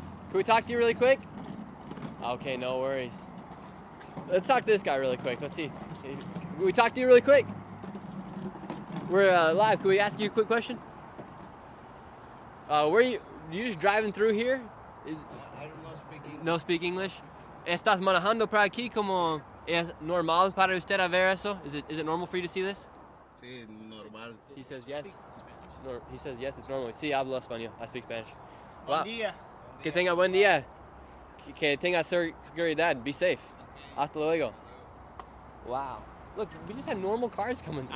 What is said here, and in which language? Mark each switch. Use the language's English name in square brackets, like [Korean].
[English] Can we talk to you really quick? Okay, no worries. Let's talk to this guy really quick. Let's see. Can we talk to you really quick? We're live. Can we ask you a quick question? Where you just driving through here? I do not speak English. No speak English. [Spanish] ¿Estás manejando por aquí como es normal para usted a ver eso? [English] Is it normal for you to see this? [Spanish] Sí, normal. [English] He says yes. No, he says yes, it's normal. [Spanish] Sí, hablo español. [English] I speak Spanish. [Spanish] Buen día. Que tenga buen día. Que tenga seguridad. [English] Be safe. [Spanish] Hasta luego. Wow. [English] Look, we just had normal cars coming through